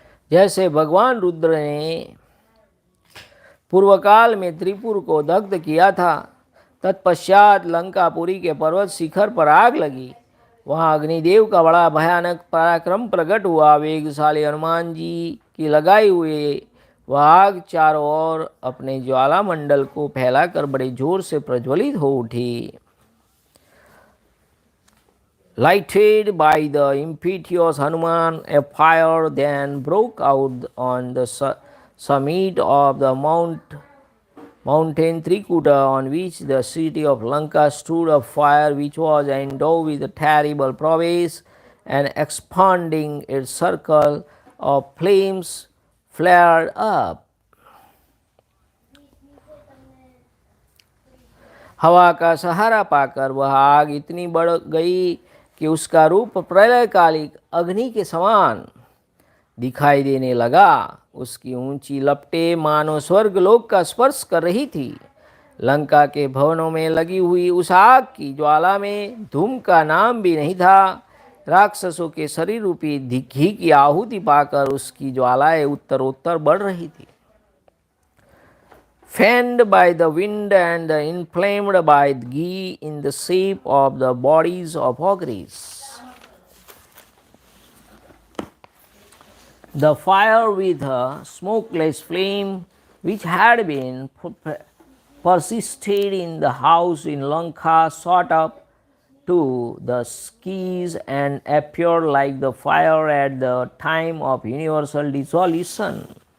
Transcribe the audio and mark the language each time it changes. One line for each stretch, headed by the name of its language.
Hindi: जैसे भगवान रुद्र ने पूर्व काल में त्रिपुर को दग्ध किया था, तत्पश्चात लंकापुरी के पर्वत शिखर पर आग लगी. वहाँ अग्निदेव का बड़ा भयानक पराक्रम प्रकट हुआ. वेगशाली हनुमान जी की लगाई हुई वह आग चारों ओर अपने ज्वाला मंडल को फैलाकर बड़े जोर से प्रज्वलित हो उठी.
English: Lighted by the impetuous Hanuman, a fire then broke out on the summit of the mountain Trikuta, on which the city of Lanka stood. A fire which was endowed with a terrible prowess, and expanding its circle of flames flared up.
Hindi: हवा का सहारा पाकर वह आग इतनी बढ़ गई कि उसका रूप प्रलयकालिक अग्नि के समान दिखाई देने लगा. उसकी ऊंची लपटें मानो स्वर्ग लोक का स्पर्श कर रही थी. लंका के भवनों में लगी हुई उस आग की ज्वाला में धूम का नाम भी नहीं था. राक्षसों के शरीर रूपी घी की आहुति पाकर उसकी ज्वालाएं उत्तरोत्तर बढ़ रही थी.
English: Fanned by the wind and inflamed by ghee in the shape of the bodies of ogres. The fire with a smokeless flame, which had been persisted in the house in Lanka, shot up to the skies and appeared like the fire at the time of universal dissolution.